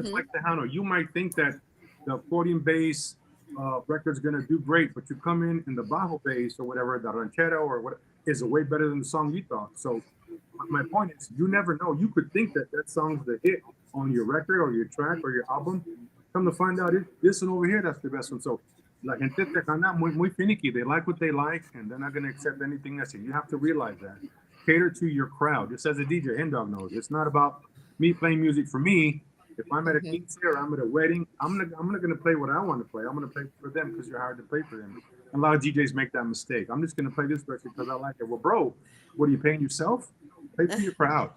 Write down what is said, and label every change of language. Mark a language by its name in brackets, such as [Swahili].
[English] Just like Tejano, you might think that the accordion bass record's going to do great, but you come in the bajo bass or whatever, the ranchero or what is way better than the song you thought. So my point is, you never know. You could think that song's the hit on your record or your track or your album. Come to find out, this one over here, that's the best one. [Spanish] So, la gente tejana muy finicky. [English] They like what they like, and they're not going to accept anything that's it. You have to realize that. Cater to your crowd. Just as a DJ, N-Dog knows. It's not about me playing music for me. If I'm at a quince or I'm at a wedding, I'm not going to play what I want to play. I'm going to play for them because you're hired to play for them. And a lot of DJs make that mistake. I'm just going to play this record because I like it. Well, bro, what are you paying yourself? Play for your crowd.